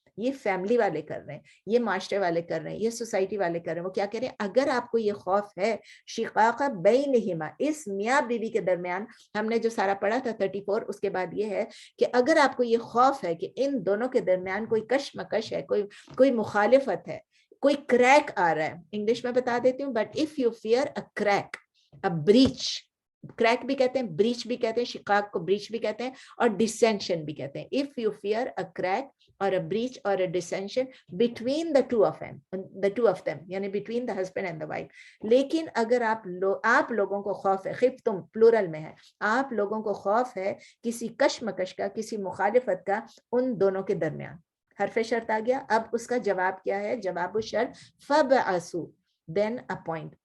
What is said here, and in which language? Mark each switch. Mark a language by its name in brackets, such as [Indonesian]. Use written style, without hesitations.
[Urdu] یہ فیملی والے کر رہے ہیں، یہ معاشرے والے کر رہے ہیں، یہ سوسائٹی والے کر رہے ہیں. وہ کیا کہہ رہے ہیں؟ اگر آپ کو یہ خوف ہے شقاق بینہما، اس میاں بیوی کے درمیان. ہم نے جو سارا پڑھا تھا 34، اس کے بعد یہ ہے کہ اگر آپ کو یہ خوف ہے کہ ان دونوں کے درمیان کوئی کشمکش ہے، کوئی مخالفت ہے، کوئی کریک آ رہا ہے. [English] English میں بتا دیتی ہوں، but if you fear a crack, a breach. [Urdu] Crack بھی کہتے ہیں، بریچ بھی کہتے ہیں، شقاق کو بریچ بھی کہتے ہیں، اور ڈسینشن بھی کہتے ہیں. [English] If you fear a crack or a breach or a dissension between the two of them, یعنی between the husband and the wife. [Urdu] لیکن اگر آپ لوگوں کو خوف ہے، خفتم پلورل میں ہے، آپ لوگوں کو خوف ہے کسی کشمکش کا، کسی مخالفت کا ان دونوں کے درمیان. حرف شرط آ گیا. اب اس کا جواب کیا ہے؟ جواب الشرط فبعثوا، then appoint.